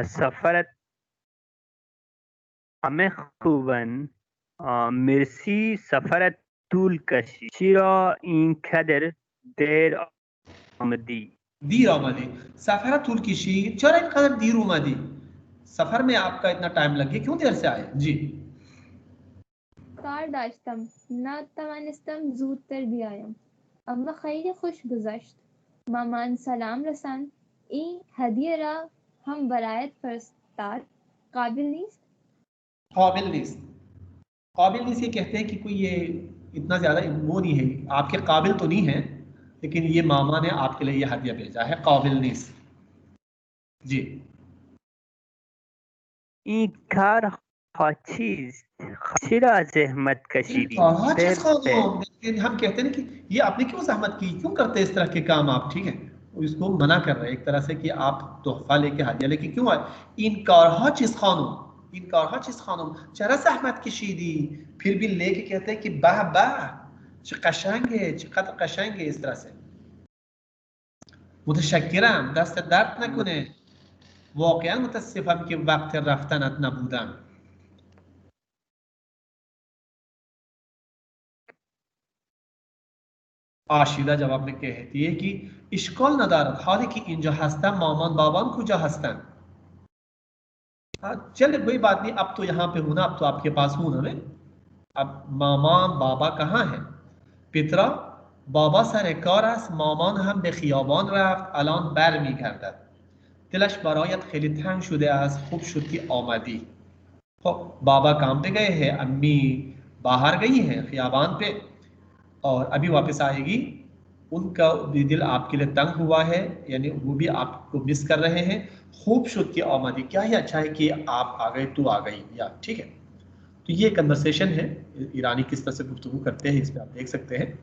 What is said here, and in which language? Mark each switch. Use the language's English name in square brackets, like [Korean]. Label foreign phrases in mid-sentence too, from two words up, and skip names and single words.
[Persian] سفرت همه خوبن مرسی. سفرت طول کشید. چرا اینقدر دیر آمدی؟ دیر آمدی. سفر طول کشید. چرا اینقدر دیر اومدی؟ [Urdu] سفر میں آپ کا اتنا ٹائم لگ گیا, کیوں دیر سے آئے؟ جی [Persian] کار داشتم نتوانستم زودتر بیایم اما خیلی خوش گذشت. مامان سلام رساند. این هدیه را هم برایت فرستاد. قابل نیست؟ قابل نیست. قابل نیست [Urdu] یہ کہتے ہیں کہ کوئی یہ اتنا زیادہ وہ نہیں ہے, آپ کے قابل تو نہیں ہے, لیکن یہ ماما نے آپ کے لیے یہ ہدیہ بھیجا ہے. [Persian] قابل نیست. جی این کار چیست؟ چرا زحمت کشیدی؟ چیز خانم, [Urdu] ہم کہتے ہیں کہ یہ آپ نے کیوں زحمت کی, کیوں کرتے اس طرح کے کام آپ؟ ٹھیک ہے, اس کو منع کر رہے ہیں ایک طرح سے کہ آپ تحفہ لے کے ہدیہ لے کے کیوں آئے. [Persian] این کارها چیز خانم, این کارها چیز خانم چرا زحمت کشیدی. [Urdu] پھر بھی لے کے کہتے ہیں کہ [Persian] به به چه قشنگه, چقدر قشنگه. [Urdu] اس طرح سے [Persian] متشکرم, دست درد نکنه, واقعا متاسفم که وقت رفتنت نبودم. عاشیده [Urdu] جواب میں کہتی ہے کہ [Persian] اشکال ندارد حالی که اینجا هستم مامان بابان کجا هستن. [Urdu] چلے کوئی بات نہیں, اب تو یہاں پہ ہوں نا, اب تو آپ کے پاس ہوں نا میں. اب مامان بابا کہاں ہیں؟ [Persian] پیترا بابا سر کار است, مامان هم به خیابان رفت, الان بر میگردد. دلش برایت خیلی تنگ شده است, خوب شد که آمدی. [Urdu] خب بابا کام پہ گئے ہیں, امی باہر گئی ہیں خیابان پہ اور ابھی واپس آئے گی. ان کا بھی دل آپ کے لیے تنگ ہوا ہے, یعنی وہ بھی آپ کو مس کر رہے ہیں. [Persian] خوب شد کہ آمدی, [Urdu] کیا ہی اچھا ہے کہ آپ آ گئے, تو آ گئی یا. ٹھیک ہے, تو یہ کنورسیشن ہے ایرانی کس طرح سے گفتگو کرتے ہیں, اس پہ آپ دیکھ سکتے ہیں.